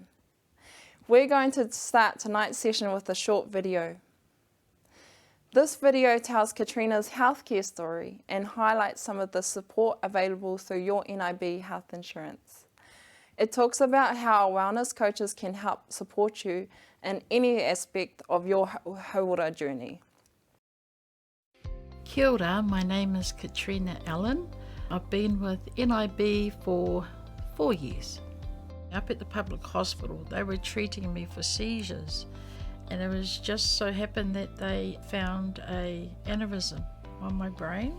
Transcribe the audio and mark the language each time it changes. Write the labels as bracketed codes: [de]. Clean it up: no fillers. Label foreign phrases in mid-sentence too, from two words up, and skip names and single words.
[en] We're going to start tonight's session with a short video. This video tells Katrina's healthcare story and highlights some of the support available through your NIB health insurance. It talks about how wellness coaches can help support you in any aspect of your hauora journey. [mi] Kia ora, [en] my name is Katrina Allen. I've been with NIB for 4 years. Up at the public hospital, they were treating me for seizures, and it was just so happened that they found an aneurysm on my brain.